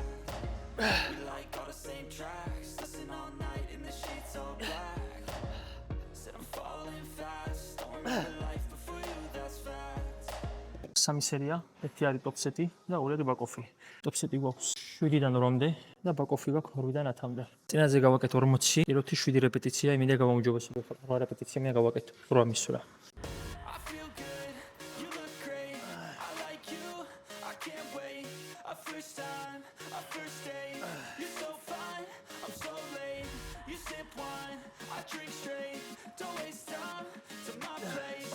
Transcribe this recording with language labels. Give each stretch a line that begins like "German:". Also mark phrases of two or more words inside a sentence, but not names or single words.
English: We like all the same tracks, listen all night in the sheets all black. Said I'm falling fast, don't remember life before you, that's fact.
Georgian: სამი სერია, ერთი არის ტოპსეტი და ორი არის ბაკოფი. ტოპსეტი გვაქვს 7-დან 8-მდე და ბაკოფი გვაქვს 8-დან 10-მდე. წინაზე გავაკეთე 40, პირველი 7 რეპეტიცია, იმედი გამომჯობესებ. 8 რეპეტიცია მე გავაკეთე 8 მისვლა.
English: First time, a first date, you're so fine, I'm so late. You sip wine, I drink straight. Don't waste time to my place.